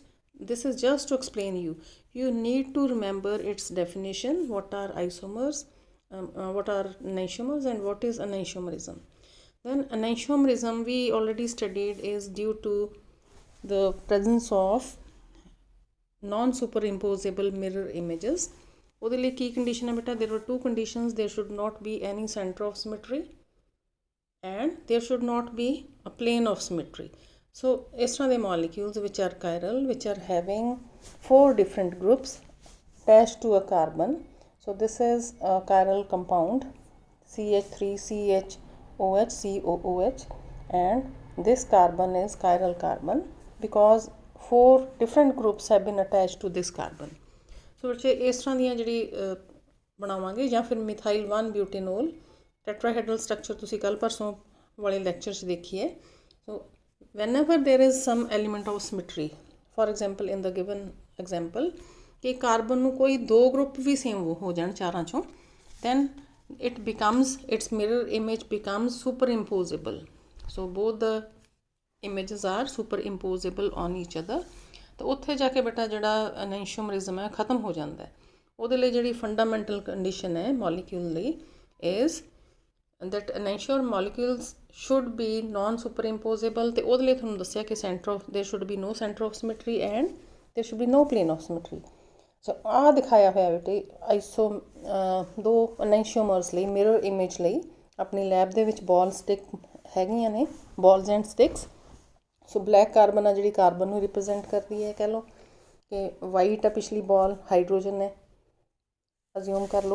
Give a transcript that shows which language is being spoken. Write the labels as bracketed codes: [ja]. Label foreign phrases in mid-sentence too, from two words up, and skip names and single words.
[en] This is just to explain you need to remember its definition, what are isomers, what are enantiomers, and what is enantiomerism. Then enantiomerism we already studied is due to the presence of non-superimposable mirror images. [pa] ਉਹਦੇ ਲਈ ਕੀ ਕੰਡੀਸ਼ਨ ਹੈ ਬੇਟਾ? [en] there were two conditions. There should not be any center of symmetry and there should not be a plane of symmetry. So [pa] ਇਸ ਤਰ੍ਹਾਂ ਦੇ [en] molecules which are chiral, which are having 4 different groups attached to a carbon. So this is a chiral compound CH3CHOH COOH, and this carbon is chiral carbon because 4 different groups have been attached to this carbon. [pa] ਸੋ ਬੱਚੇ ਇਸ ਤਰ੍ਹਾਂ ਦੀਆਂ ਜਿਹੜੀ ਬਣਾਵਾਂਗੇ, ਜਾਂ ਫਿਰ [en] methyl 1 butanol tetrahedral structure [pa] ਤੁਸੀਂ ਕੱਲ੍ਹ ਪਰਸੋਂ ਵਾਲੇ ਲੈਕਚਰ 'ਚ ਦੇਖੀ ਹੈ. [en] so whenever there is some element of symmetry, for example in the given example [pa] ਕਿ ਕਾਰਬਨ ਨੂੰ ਕੋਈ 2 ਗਰੁੱਪ ਵੀ ਸੇਮ ਹੋ ਜਾਣ ਚਾਰਾਂ 'ਚੋਂ, [en] then its mirror image becomes superimposable. So both the images are superimposable on each other. [pa] ਤਾਂ ਉੱਥੇ ਜਾ ਕੇ ਬੇਟਾ ਜਿਹੜਾ enantiomerism ਹੈ ਖ਼ਤਮ ਹੋ ਜਾਂਦਾ ਹੈ. ਉਹਦੇ ਲਈ ਜਿਹੜੀ [en] fundamental condition [pa] ਹੈ ਮੋਲੀਕਿਊਲ ਲਈ [en] is that enantiomer molecules should be non-superimposable, [pa] ਅਤੇ ਉਹਦੇ ਲਈ ਤੁਹਾਨੂੰ ਦੱਸਿਆ ਕਿ [en] there should be no center of symmetry and there should be no plane of symmetry. [pa] ਸੋ ਆਹ ਦਿਖਾਇਆ ਹੋਇਆ ਬੇਟੇ ਦੋ enantiomers ਲਈ [en] mirror image [pa] ਲਈ ਆਪਣੀ ਲੈਬ ਦੇ ਵਿੱਚ [en] ball stick [pa] ਹੈਗੀਆਂ ਨੇ, [en] balls and sticks. [pa] ਸੋ [en] black carbon [pa] ਆ ਜਿਹੜੀ ਕਾਰਬਨ ਨੂੰ ਰਿਪਰੈਜ਼ੈਂਟ ਕਰਦੀ ਹੈ, ਕਹਿ ਲਓ ਕਿ ਵਾਈਟ ਆ ਪਿਛਲੀ ਬਾਲ ਹਾਈਡਰੋਜਨ ਹੈ, ਅਜ਼ਿਊਮ ਕਰ ਲਓ.